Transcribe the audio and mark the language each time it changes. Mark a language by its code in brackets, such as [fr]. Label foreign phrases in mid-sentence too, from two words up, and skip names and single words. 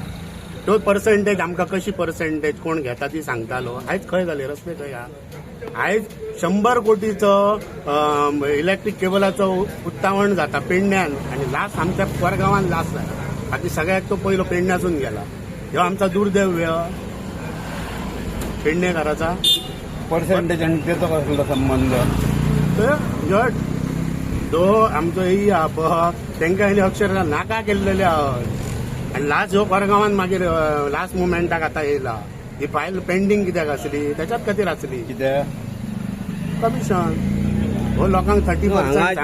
[kok] तो पर्सेंटेज आमकां कशी पर्सेंटेज कोण घेता ती सांगतालो. आयज खंय जाले रस्ते खंय आहा. आयज 100 कोटीचो इलेक्ट्रीक केबलाचो उत्तावण जाता पेडण्यान आनी लास्ट आमच्या कोरगांवान लास्ट जाला. बाकी सगळ्याक तो पयलो पेडण्यासून गेला. ह्यो आमचा दुर्दैव पेडणेकाराचा पर्सेंटेज आणि त्याचा कसला संबंध. तो आमचो ही तांकां आनी अक्षरशः नाका केल्लेले आहात आनी लास्ट ह्यो कोरगांवान मागीर लास्ट मुमेंटाक आतां येयला. ही [en] file pending [kok] कित्याक आसली त्याच्याच खातीर आसली कित्याक कमिशन हो लोकांक 30%